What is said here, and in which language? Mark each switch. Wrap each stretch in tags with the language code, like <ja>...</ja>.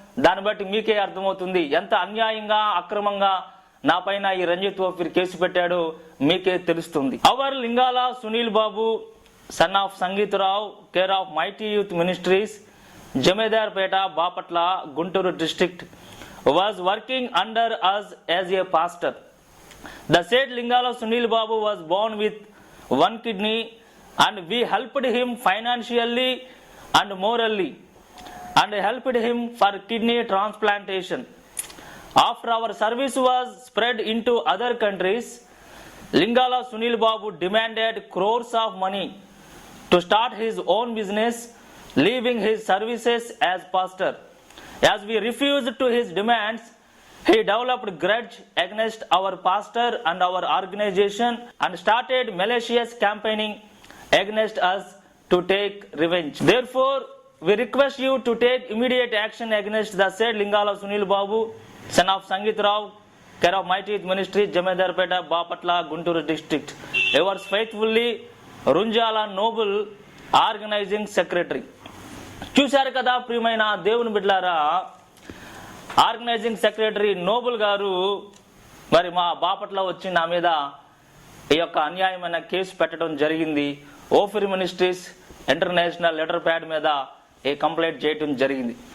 <te>దాన్ని బట్టి మీకే అర్థమవుతుంది ఎంత అన్యాయంగా, అక్రమంగా నా పైన ఈ రంజిత్ ఓఫీర్ కేసు పెట్టాడో మీకే తెలుస్తుంది. Hour Lingala Sunil Babu, son of Sangeeta Rao, care of mighty youth ministries, జమేదార్పేట, Bapatla, Guntur district,</te> <en>was working under us as a pastor. The said Lingala Sunil Babu was born with 1 kidney and we helped him financially and morally and helped him for kidney transplantation. After our service was spread into other countries, Lingala Sunil Babu demanded crores of money to start his own business, leaving his services as pastor. As we refused to his demands, he developed grudge against our pastor and our organization and started malicious campaigning against us to take revenge. Therefore, we request you to take immediate action against the said Lingala Sunil Babu, son of Sangeet Rao, care of Mighty Ministry, Jamedarpeta, Bapatla, Guntur district. Yours faithfully, Runjala Noble, Organizing Secretary.</en> <te>చూశారు కదా ప్రియమైన దేవుని బిడ్డలారా, organising secretary Nobel గారు మరి మా బాపట్ల వచ్చి నా మీద ఈ యొక్క అన్యాయమైన కేసు పెట్టడం జరిగింది. ఓఫీర్ మినిస్ట్రీస్ ఇంటర్నేషనల్ లెటర్ ప్యాడ్ మీద ఈ కంప్లైంట్ చేయడం జరిగింది.</te>